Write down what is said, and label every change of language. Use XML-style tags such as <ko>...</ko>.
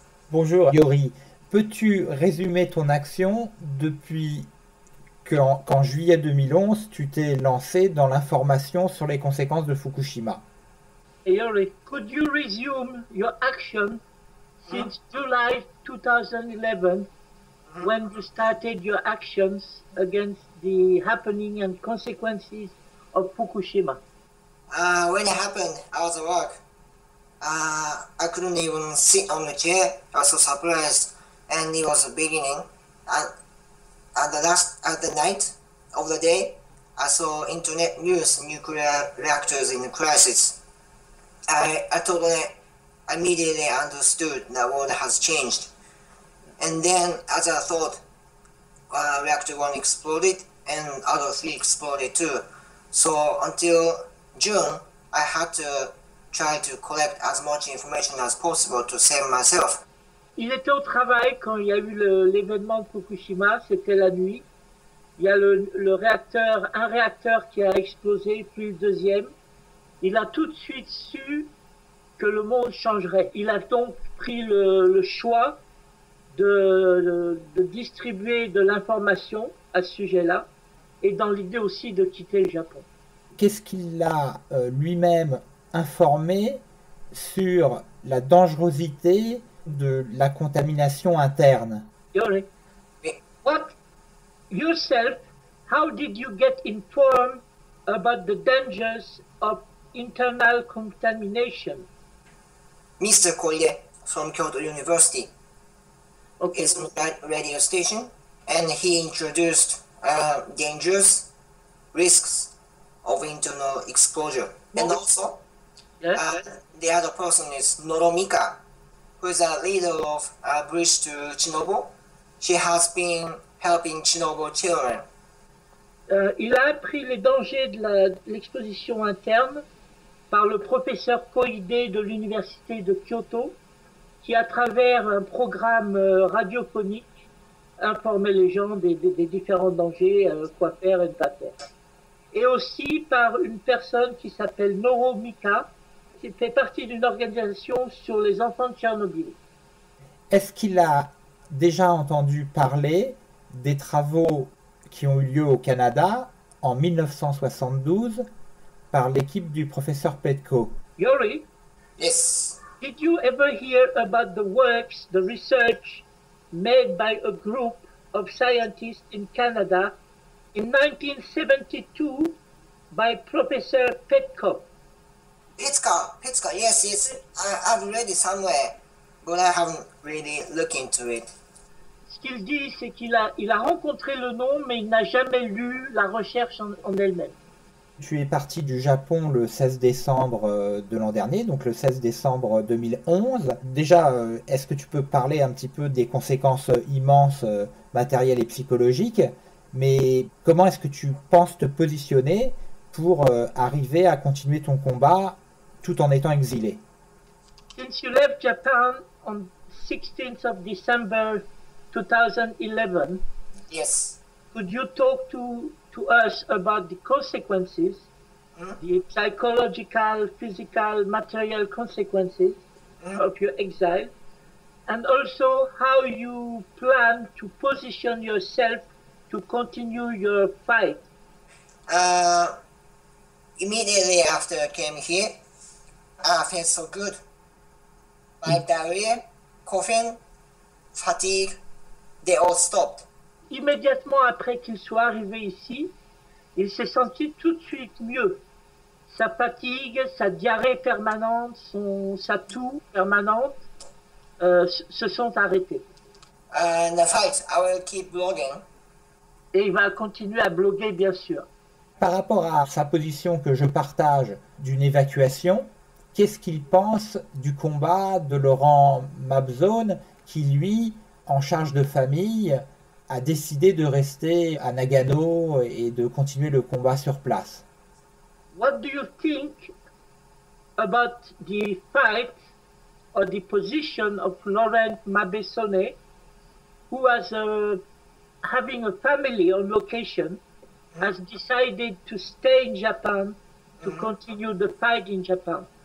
<fr>Bonjour Yori, peux-tu résumer ton action depuis qu'en juillet 2011, tu t'es lancé dans l'information sur les conséquences de Fukushima?</fr> <en>Yori, could you resume your action since July 2011 when you started your actions against the happening and consequences of Fukushima? When it happened, I was at work. I couldn't even sit on the chair. I was so surprised, and it was the beginning. At the night of the day, I saw internet news, nuclear reactors in crisis. I totally immediately understood the world has changed. And then, as I thought, reactor 1 exploded and other 3 exploded too. So until June, I had to try to collect as much information as possible to save myself.</en> <fr>Il était au travail quand il y a eu l'événement de Fukushima, c'était la nuit. Il y a un réacteur qui a explosé, puis le deuxième. Il a tout de suite su que le monde changerait. Il a donc pris le choix de distribuer de l'information à ce sujet-là, et dans l'idée aussi de quitter le Japon. Qu'est-ce qu'il a lui-même informé sur la dangerosité de la contamination interne?</fr> <en>Yori, what yourself, how did you get informed about the dangers of internal contamination? Mr. Koye from Kyoto University is on that radio station, and he introduced dangers, risks of internal exposure. And also, the other person is Noromika, who is a leader of Bridge to Chernobyl. She has been helping Chernobyl children.</en> <fr>Il a appris les dangers de l'exposition interne par le professeur Koide de l'université de Kyoto, qui à travers un programme radiophonique informait les gens des différents dangers, quoi faire et ne pas faire. Et aussi par une personne qui s'appelle Noromika, qui fait partie d'une organisation sur les enfants de Tchernobyl. Est-ce qu'il a déjà entendu parler des travaux qui ont eu lieu au Canada en 1972 par l'équipe du professeur Petko? Yori?</fr> <en>Yes. Did you ever hear about the works, the research made by a group of scientists in Canada in 1972 by Professor Petko? Petko, yes. I've read it somewhere, but I haven't really looked into it.</en> <fr>Ce qu'il dit, c'est qu'il a rencontré le nom, mais il n'a jamais lu la recherche en elle-même. Tu es parti du Japon le 16 décembre de l'an dernier, donc le 16 décembre 2011. Déjà, est-ce que tu peux parler un petit peu des conséquences immenses matérielles et psychologiques, mais comment est-ce que tu penses te positionner pour arriver à continuer ton combat tout en étant exilé?</fr> <en>Since you left Japan on 16th of December 2011, Yes. could you talk to us about the consequences, the psychological, physical, material consequences of your exile, and also how you plan to position yourself to continue your fight? Immediately after I came here, I felt so good. My diarrhea, coughing, fatigue, they all stopped.</en> <fr>Immédiatement après qu'il soit arrivé ici, il s'est senti tout de suite mieux. Sa fatigue, sa diarrhée permanente, sa toux permanente se sont arrêtés.</fr> <en>And the fight, I will keep blogging.</en> <fr>Et il va continuer à bloguer, bien sûr. Par rapport à sa position que je partage d'une évacuation, qu'est-ce qu'il pense du combat de Laurent Mabzone qui, lui, en charge de famille, a décidé de rester à Nagano et de continuer le combat sur place.</fr> <en>What do you think about the fight or the position of Laurent Mabesone, who was having a family on location, has decided to stay in Japan to continue the fight in Japan?</en>